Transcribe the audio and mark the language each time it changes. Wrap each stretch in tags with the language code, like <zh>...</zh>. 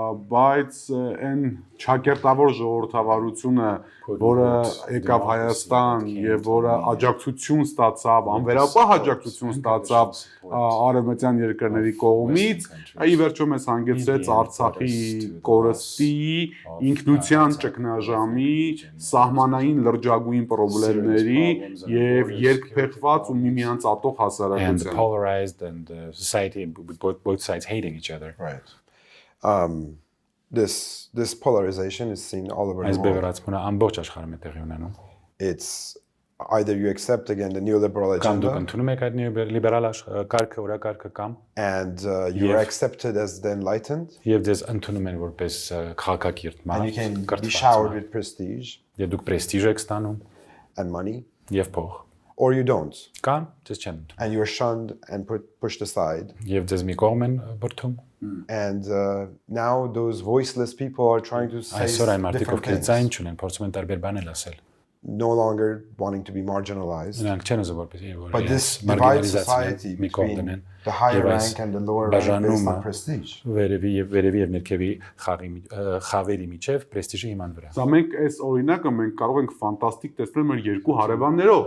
<hy>բայց այն ճակերտավոր ժողովրդավարությունը, որը եկավ Հայաստան եւ որը աջակցություն ստացավ, անվերապահ աջակցություն ստացավ արևմտյան երկրների կողմից, ի վերջո մեզ հանգեցրեց Արցախի կորստի, ինքնության ճգնաժամի, սահմանային լրջագույն խնդիրների եւ երկփեղված ու միմյանց ատող</hy> <en>And</en> <hy>հասարակության։</hy> <en>polarized and society with both sides hating each other. Right. This polarization is seen all over</en> <hy>Այս</hy> <en>the world.</en> <hy>բևեռացումը ամբողջ աշխարհում է տեղի ունենում։</hy> <en>It's either you accept again the neoliberal</en> <hy>Կամ դուք</hy> <en>agenda</en> <hy>ընդունում եք այդ լիբերալ կարգը, օրակարգը կամ</hy> <en>and you're accepted as the enlightened</en> <hy>եւ ձեզ ընդունում են որպես քաղաքագիրտ</hy> <en>and you can</en> <hy>մարդ,</hy> <en>be showered with prestige</en> <hy>եւ դուք պրեստիժ եք ստանում</hy> <en>and money,</en> <hy>եւ փող,</hy> <en>or you don't</en> <hy>կամ ձեզ չեն ընդունում</hy> <en>and you're shunned and pushed aside.</en> <hy>եւ ձեզ մի կողմ են բրդում։</hy> <en>And now those voiceless people are trying to say</en> <hy>Այսօր այն մարդիկ,</hy> <en>different</en> <hy>ովքեր ձայն</hy> <en>things,</en> <hy>չունեն, փորձում են տարբեր բաներ ասել։</hy> <en>no longer wanting to be marginalized.</en> <hy>Նրանք չեն ուզում որպես</hy> <en>But this divides society</en> <hy>մի կողմ</hy> <en>between</en> <hy>դնեն</hy> <en>the higher</en> <hy>Եվ այս</hy> <en>rank and the lower rank based</en> <hy>բաժանումը</hy> <en>on prestige.</en> <hy>վերևի եւ ներքևի խավերի միջև պրեստիժի հիման վրա։ Սա մենք այս օրինակը մենք կարող ենք ֆանտաստիկ տեսնել մեր երկու հարևաններով,</hy>